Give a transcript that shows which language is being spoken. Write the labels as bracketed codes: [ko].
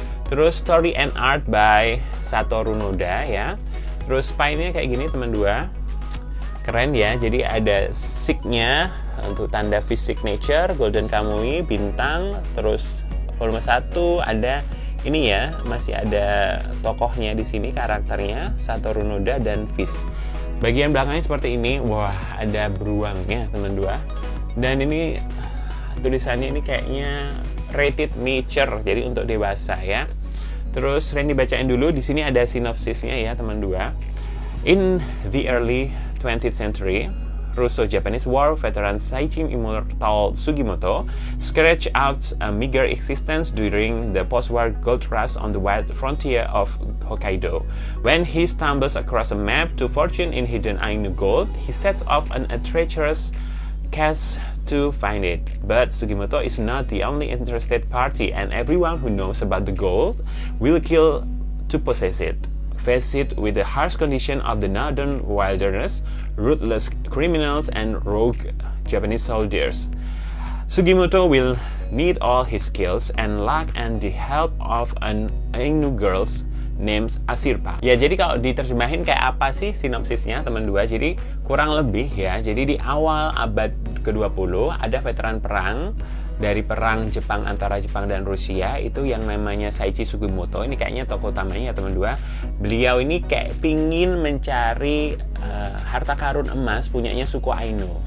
[id] Terus [en] story and art by Satoru Noda ya. [id] Terus spine-nya kayak gini teman dua. Keren ya, jadi ada sig-nya untuk tanda Viz Signature, Golden Kamuy, bintang, terus volume 1 ada ini ya, masih ada tokohnya di sini, karakternya Satoru Noda dan Viz. Bagian belakangnya seperti ini, wah ada beruangnya teman dua. Dan ini tulisannya ini kayaknya [en] rated mature, [id] jadi untuk dewasa ya. Terus Randy bacain dulu, di sini ada sinopsisnya ya teman dua. [en] In the early 20th century, Russo-Japanese war veteran Saijin Immortal Sugimoto scratched out a meager existence during the post-war gold rush on the wild frontier of Hokkaido. When he stumbles across a map to fortune in hidden Ainu gold, he sets off on a treacherous quest to find it. But Sugimoto is not the only interested party, and everyone who knows about the gold will kill to possess it. Faced with the harsh condition of the northern wilderness, ruthless criminals, and rogue Japanese soldiers, Sugimoto will need all his skills and luck and the help of an Ainu girl named Asirpa. [id] Ya, jadi kalau diterjemahin kayak apa sih sinopsisnya teman dua? Jadi kurang lebih ya, jadi di awal abad ke-20 ada veteran perang dari perang Jepang antara Jepang dan Rusia itu yang namanya Saichi Sugimoto. Ini kayaknya tokoh utamanya ya teman dua. Beliau ini kayak pingin mencari harta karun emas punyanya suku Ainu.